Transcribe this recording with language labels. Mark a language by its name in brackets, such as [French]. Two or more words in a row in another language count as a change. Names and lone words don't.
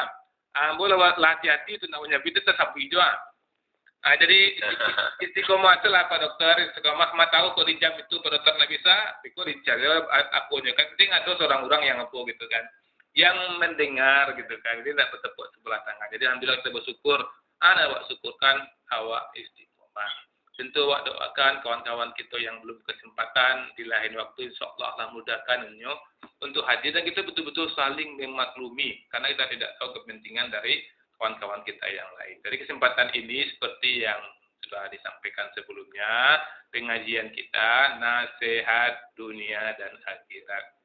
[Indonesian] Ampun hati-hati itu namanya itu tersapi doa. Jadi istiqomah itulah Pak Dokter, istiqomah tahu kok di jam itu Pak Dokter nggak bisa, pikir dicari akunya kan, penting ada seorang orang yang apa gitu kan, yang mendengar gitu kan, jadi tidak bertepuk sebelah tangan. Jadi alhamdulillah kita bersyukur, [Minangkabau] awak syukurkan awak istiqomah. [Indonesian] Tentu awak doakan kawan-kawan kita yang belum kesempatan di lain waktu, [Arabic] إن شاء الله [Indonesian] Allah mudahkan untuk hadir dan kita betul-betul saling memaklumi karena kita tidak tahu kepentingan dari kawan-kawan kita yang lain. Dari kesempatan ini seperti yang sudah disampaikan sebelumnya, pengajian kita nasihat dunia dan akhirat.